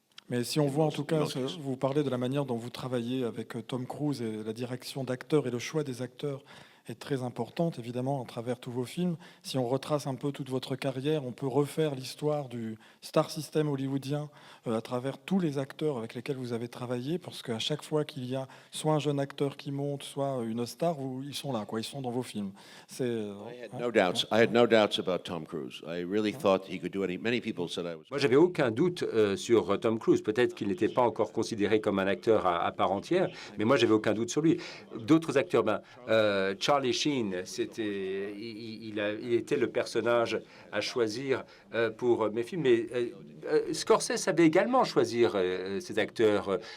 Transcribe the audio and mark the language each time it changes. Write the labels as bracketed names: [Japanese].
[French] Mais si on voit en tout cas, vous parlez de la manière dont vous travaillez avec Tom Cruise et la direction d'acteurs et le choix des acteurs est très importante, évidemment, à travers tous vos films. Si on retrace un peu toute votre carrière, on peut refaire l'histoire du star system hollywoodien à travers tous les acteurs avec lesquels vous avez travaillé, parce qu'à chaque fois qu'il y a soit un jeune acteur qui monte, soit une star, ils sont là, ils sont dans vos films. [English] I had no doubts about Tom Cruise. I really thought he could do it. Many people said I was. [French] Moi, j'avais aucun doute sur Tom Cruise. Peut-être qu'il n'était pas encore considéré comme un acteur à part entière, mais moi, j'avais aucun doute sur lui. D'autres acteurs, Charlie Sheen, il était le personnage à choisir pour mes films. Mais Scorsese savait également choisir ses acteurs.